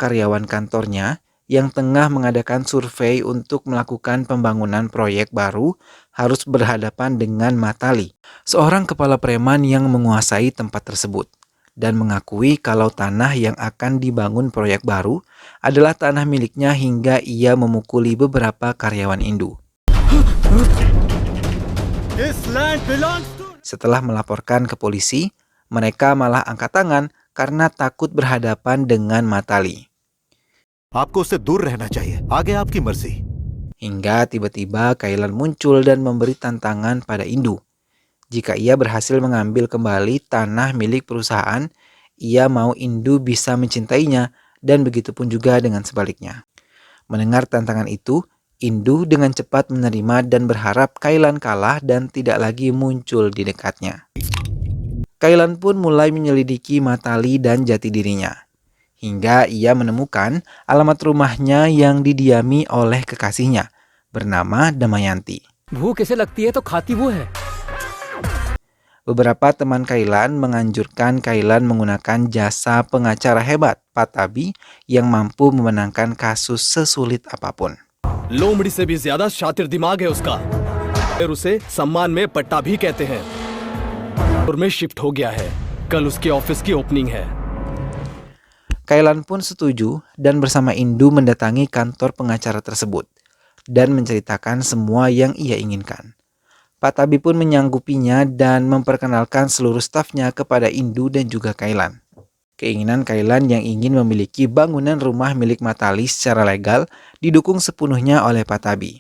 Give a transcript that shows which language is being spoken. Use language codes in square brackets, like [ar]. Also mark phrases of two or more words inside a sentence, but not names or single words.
[id] Beberapa karyawan kantornya yang tengah mengadakan survei untuk melakukan pembangunan proyek baru harus berhadapan dengan Matali, seorang kepala preman yang menguasai tempat tersebut, dan mengakui kalau tanah yang akan dibangun proyek baru adalah tanah miliknya hingga ia memukuli beberapa karyawan Indu. Setelah melaporkan ke polisi, mereka malah angkat tangan karena takut berhadapan dengan Matali. [hi] आपको उससे दूर रहना चाहिए. आगे आपकी मर्जी. [id] Hingga tiba-tiba Kailan muncul dan memberi tantangan pada Indu. Jika ia berhasil mengambil kembali tanah milik perusahaan, ia mau Indu bisa mencintainya, dan begitu pun juga dengan sebaliknya. Mendengar tantangan itu, Indu dengan cepat menerima dan berharap Kailan kalah dan tidak lagi muncul di dekatnya. Kailan pun mulai menyelidiki Matali dan jati dirinya, hingga ia menemukan alamat rumahnya yang didiami oleh kekasihnya, bernama Damayanti. [hi] भूख कैसे लगती है तो खाती वो है. [id] Beberapa teman Kailan menganjurkan Kailan menggunakan jasa pengacara hebat, Patabi, yang mampu memenangkan kasus sesulit apapun. [hi] लोमड़ी से भी ज्यादा शातिर दिमाग है उसका. और उसे सम्मान में पट्टा भी कहते हैं. और में शिफ्ट हो गया है. कल उसके ऑफिस की ओपनिंग है. [id] Kailan pun setuju dan bersama Indu mendatangi kantor pengacara tersebut dan menceritakan semua yang ia inginkan. Patabi pun menyanggupinya dan memperkenalkan seluruh stafnya kepada Indu dan juga Kailan. Keinginan Kailan yang ingin memiliki bangunan rumah milik Matali secara legal didukung sepenuhnya oleh Patabi.